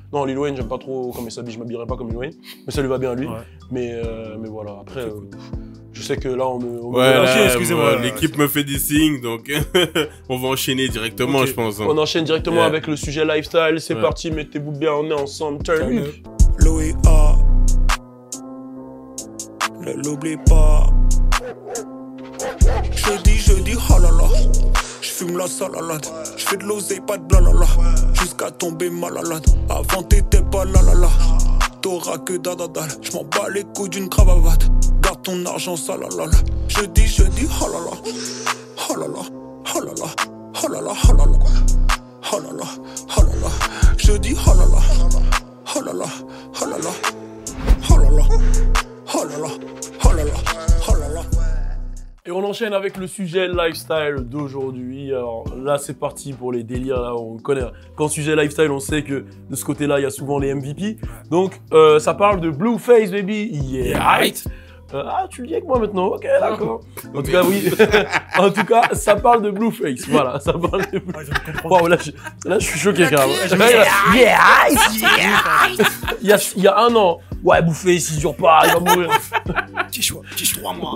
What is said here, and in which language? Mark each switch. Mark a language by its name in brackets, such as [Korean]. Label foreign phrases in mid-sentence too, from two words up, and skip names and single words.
[French] Non, Lil Wayne, j'aime pas trop comme il s'habille, je m'habillerai pas comme Lil Wayne. Mais ça lui va bien à lui. Ouais. Mais voilà, après, je sais que là, on me. Ouais, Ok, là, excusez-moi. l'équipe me fait des signes, donc on va enchaîner directement, Ok. je pense. hein. On enchaîne directement Yeah. avec le sujet lifestyle. C'est Ouais. parti, mettez-vous bien, on est ensemble. [English] Turn up. [French] Louis A. Ne l'oublie pas. Jeudi, oh là là. J'fume la salalade. J'fais de l'oseille, pas de blalala. Jusqu'à tomber malade. Avant t'étais pas la la la. T'auras que dadadal. J'm'en bats les couilles d'une cravate. Garde ton argent salalala. Jeudi, oh là là. Oh là là, oh là là. Oh là là, oh là là. Oh là là, oh là là. Jeudi, oh là là. Oh là là, oh là là. Oh là là, oh là là, oh là là, oh là là. Et on enchaîne avec le sujet lifestyle d'aujourd'hui. Alors là, c'est parti pour les délires. Là, on connaît. Quand sujet lifestyle, on sait que de ce côté-là, il y a souvent les MVP. Donc, ça parle de Blueface, baby. [English] Yeah, right. [French] Ah, tu le dis avec moi maintenant. Ok, d'accord. En tout cas, oui. En tout cas, ça parle de Blueface. Voilà, ça parle de Blueface. Wow, là, je suis choqué, carrément. Il y a un an. Ouais, Blueface, il dure pas, il va mourir. Tige 3 mois.